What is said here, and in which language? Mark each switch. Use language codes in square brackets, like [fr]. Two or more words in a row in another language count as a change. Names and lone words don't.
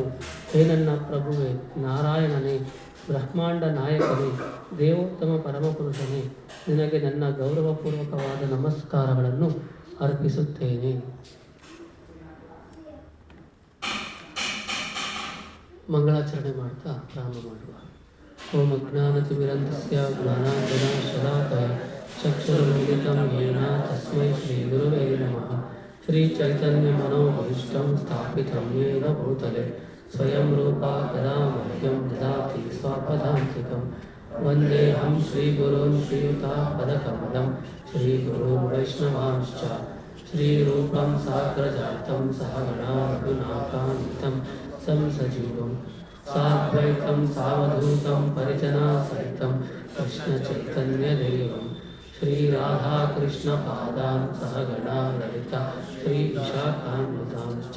[kn] ಹೇ ನನ್ನ ಪ್ರಭುವೇ, ನಾರಾಯಣನೇ, ಬ್ರಹ್ಮಾಂಡ ನಾಯಕನೇ, ದೇವೋತ್ತಮ ಪರಮಪುರುಷನೇ, ನಿನಗೆ ನನ್ನ ಗೌರವಪೂರ್ವಕವಾದ ನಮಸ್ಕಾರಗಳನ್ನು ಅರ್ಪಿಸುತ್ತೇನೆ. ಮಂಗಳಾಚರಣೆ ಮಾಡ್ತಾ ಪ್ರಾರಂಭ ಮಾಡುವ. [sa] ಓಂ ಅಜ್ಞಾನತಿಮಿರಂಧಸ್ಯ ಜ್ಞಾನಾಂಜನಶಲಾಕಯ ಚಕ್ಷುರುನ್ಮಿಲಿತಂ ಯೇನ ತಸ್ಮೈ ಶ್ರೀ ಗುರುವೇ ನಮಃ. ಶ್ರೀ ಚೈತನ್ಯ ಮನೋಭೀಷ್ಟಂ ಸ್ಥಾಪಿತಂ ಯೇನ ಭೂತಲೆ ಸ್ವಯಂ ರೂಪಾ ಕದಾ ಮಹ್ಯಂ ದದಾತಿ ಸ್ವಪದಾಂತಿಕಂ. ವಂದೇಹಂ ಶ್ರೀಗುರುನ್ ಶ್ರೀಯುತಾಪದಕಮಲಂ ಶ್ರೀಗುರುನ್ ವೈಷ್ಣವಾಂಶ್ಚ ಶ್ರೀರೂಪಂ ಸಾಗ್ರಜಾತಂ ಸಹಗಣಾ ರಘುನಾಥಾನ್ವಿತಂ ಸಂಸಜೀವಂ ಸಾದ್ವೈತಂ ಸಾವಧೂತಂ ಪರಿಜನಾಸಹಿತಂ ಕೃಷ್ಣಚೈತನ್ಯದೇವಂ ಶ್ರೀರಾಧಾಕೃಷ್ಣಪಾದಾನ್ ಸಹಗಣಾ ಲಲಿತಾ ಶ್ರೀವಿಶಾಖಾನ್ವಿತಾಂಶ್ಚ.